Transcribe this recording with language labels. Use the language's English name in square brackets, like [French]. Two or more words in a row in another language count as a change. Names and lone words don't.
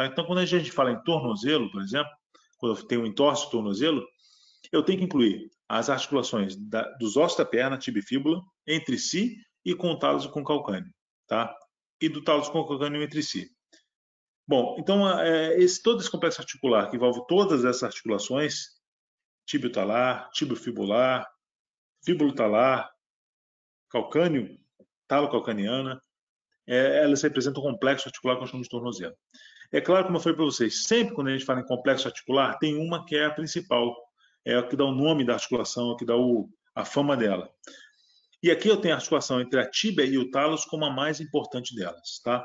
[Portuguese] Então, quando a gente fala em tornozelo, por exemplo, quando eu tenho um entorse do tornozelo, eu tenho que incluir as articulações dos ossos da perna, tíbia e fíbula, entre si e com o talos e com o calcâneo. Tá? E do talos com o calcâneo entre si. Bom, então, todo esse complexo articular que envolve todas essas articulações, tíbio-talar, tíbio-fibular, fíbulo-talar, calcâneo, talo-calcaniana, elas representam um complexo articular que nós chamamos de tornozelo. É claro, como eu falei para vocês, sempre quando a gente fala em complexo articular, tem uma que é a principal, é a que dá o nome da articulação, a que dá a fama dela. E aqui eu tenho a articulação entre a tíbia e o talos como a mais importante delas, tá?